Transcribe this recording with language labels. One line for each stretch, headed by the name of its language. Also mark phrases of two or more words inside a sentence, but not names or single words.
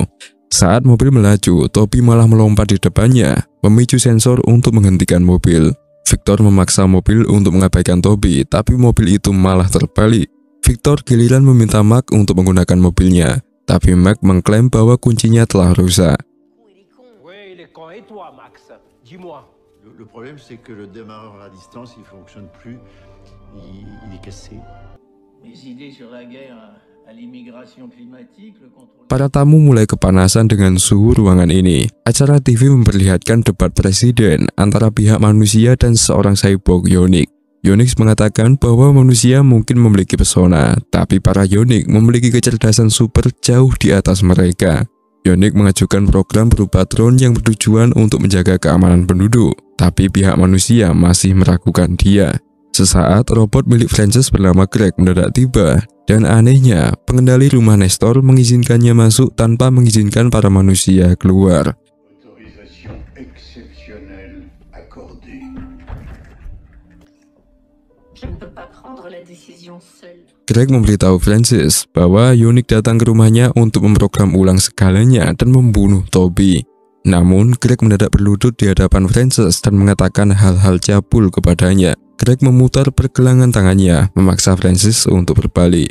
Indonesian: Saat mobil melaju, Toby malah melompat di depannya, memicu sensor untuk menghentikan mobil. Victor memaksa mobil untuk mengabaikan Toby, tapi mobil itu malah terbalik. Victor giliran meminta Mark untuk menggunakan mobilnya, tapi Mark mengklaim bahwa kuncinya telah rusak.
French: Et toi, Max, dis-moi. Le problème, c'est que le démarreur à distance, il fonctionne plus. Il est cassé. Mes idées sur la guerre à l'immigration climatique, le contrôle...
Indonesian: Para tamu mulai kepanasan dengan suhu ruangan ini. Acara TV memperlihatkan debat presiden antara pihak manusia dan seorang cyborg Yonix. Yonix mengatakan bahwa manusia mungkin memiliki pesona, tapi para Yonix memiliki kecerdasan super jauh di atas mereka. Yonix mengajukan program berupa drone yang bertujuan untuk menjaga keamanan penduduk, tapi pihak manusia masih meragukan dia. Sesaat, robot milik Frances bernama Greg mendadak tiba, dan anehnya, pengendali rumah Nestor mengizinkannya masuk tanpa mengizinkan para manusia keluar.
French: Autorisation exceptionnelle accordée. Je ne peux pas prendre la décision seule.
Indonesian: Greg memberitahu Frances bahwa Yonix datang ke rumahnya untuk memprogram ulang segalanya dan membunuh Toby. Namun, Greg mendadak berlutut di hadapan Frances dan mengatakan hal-hal cabul kepadanya. Greg memutar pergelangan tangannya, memaksa Frances untuk berbalik.